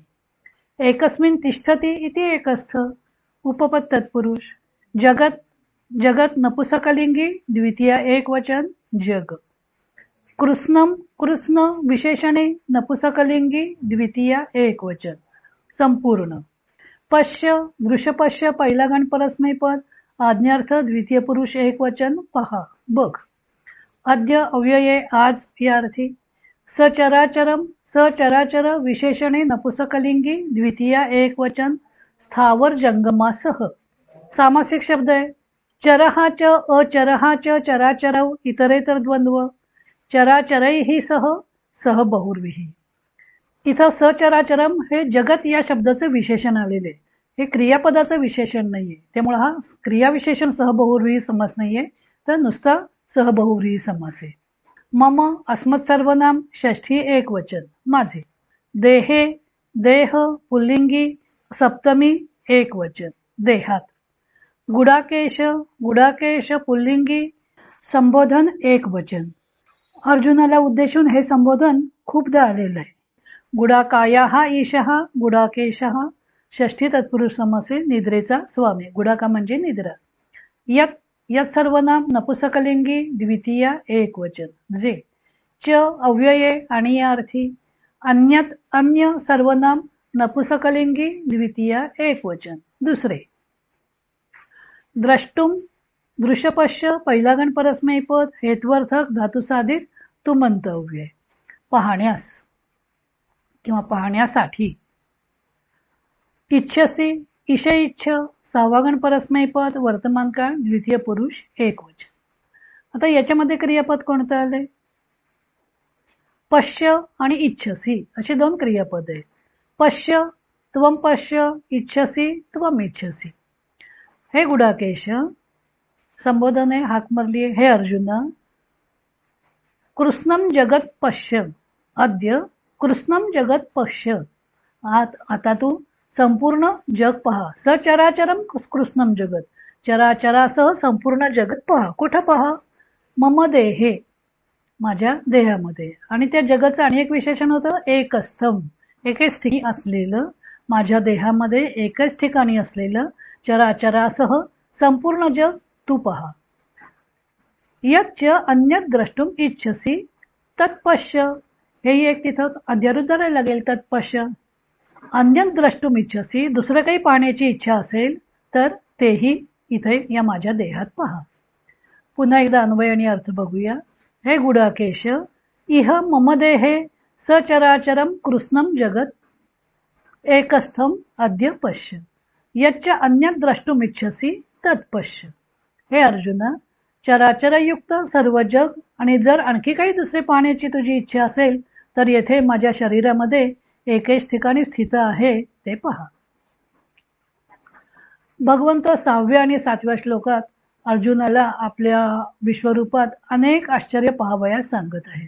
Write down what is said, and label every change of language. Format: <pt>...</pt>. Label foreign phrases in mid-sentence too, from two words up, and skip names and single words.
<sa>एकस्मिन तिष्ठती इति एकस्थ उपपद तत्पुरुष.</sa> <mr>जगत जगत नपुसकलिंगी द्वितीया एकवचन जग. कृष्णम कृष्ण विशेषणे नपुसकलिंगी द्वितीया एकवचन संपूर्ण. पश्य दृश्यपश्य पहिला गण परस्मैपद आज्ञार्थ द्वितीय पुरुष एकवचन पहा बघ. अद्य अव्यये आज या अर्थी. सचराचरम सचराचर विशेषणे नपुसकलिंगी द्वितीया एकवचन स्थावर जंगमासह. सामासिक शब्द आहे.</mr> <sa>चरहाच अचरहाच चराचरौ इतरेतर द्वंद्व. चराचरैहि सह सह बहुर्विही.</sa> <mr>इथं सचराचरम हे जगत या शब्दाचं विशेषण आलेले. हे क्रियापदाचं विशेषण नाहीये, त्यामुळे हा क्रियाविशेषण सहबहुव्रीही समास नाहीये, तर नुसता सहबहुव्रीही समास आहे. मम अस्मत् सर्वनाम षष्ठी एक वचन माझे. देहे देह पुल्लिंगी सप्तमी एक वचन देहात. गुडाकेश गुडाकेश पुल्लिंगी संबोधन एक वचन. अर्जुनाला उद्देशून हे संबोधन खूपदा आलेलं आहे.</mr> <sa>गुडाकायाः ईशः गुडाकेशः</sa> <mr>षष्ठी तत्पुरुष समास आहे. निद्रेचा स्वामी. गुडाका म्हणजे निद्रा. यत यत सर्वनाम नपुसकलिंगी द्वितीया एक वचन जे. च अव्यये आणि या अर्थी. अन्यत अन्य सर्वनाम नपुसकलिंगी द्वितीया एक वचन दुसरे. द्रष्टुम दृश्यपश्य पहिला गण परस्मैपद हेत्वर्थक धातुसाधित तुमंतव्य पाहण्यास किंवा पाहण्यासाठी. इच्छसी इश इच्छ सहावा गण परस्मैपद वर्तमान काळ द्वितीय पुरुष एक वचन. आता याच्यामध्ये क्रियापद कोणतं आलंय? पश्य आणि इच्छसी असे दोन क्रियापद आहेत.</mr> <sa>पश्य त्वम पश्य इच्छसी त्वम इच्छसी.</sa> <mr>हे गुडाकेश संबोधन आहे, हाक मारली आहे. हे अर्जुना.</mr> <sa>कृष्णम जगत पश्य अद्य कृष्णम जगत पश्य.</sa> <mr>आता तू संपूर्ण जग पहा.</mr> <sa>सचराचरम कृष्णम जगत.</sa> <mr>चराचरासह संपूर्ण जगत पहा. कुठं पहा?</mr> <sa>मम देहे</sa> <mr>माझ्या देहामध्ये. आणि त्या जगाचं आणि एक विशेषण होतं एकस्थम एकेच ठिकाणी असलेलं. माझ्या देहामध्ये एकच ठिकाणी असलेलं चराचरासह संपूर्ण जग तू पहा.</mr> <sa>यच्च अन्यत द्रष्टुम इच्छसी तत्पश्य.</sa> <mr>हे एक तिथं अध्यारोध धरायला लागेल.</mr> <sa>तत्पश्य अन्यत द्रष्टुम इच्छसी.</sa> <mr>दुसरं काही पाहण्याची इच्छा असेल तर तेही इथे या माझ्या देहात पहा. पुन्हा एकदा अन्वय आणि अर्थ बघूया.</mr> <sa>हे गुडाकेश इह मम देहे सचराचरम कृष्णम जगत एकस्थम अद्य पश्य. यच्च अन्यत द्रष्टुम इच्छसी तत्पश्य.</sa> <mr>हे अर्जुना. चराचरयुक्त सर्व जग आणि जर आणखी काही दुसरे पाहण्याची तुझी इच्छा असेल तर येथे माझ्या शरीरामध्ये एकेच ठिकाणी स्थित आहे ते पहा. भगवंत 6व्या आणि 7व्या श्लोकात अर्जुनाला आपल्या विश्वरूपात अनेक आश्चर्य पाहावयास सांगत आहेत.</mr>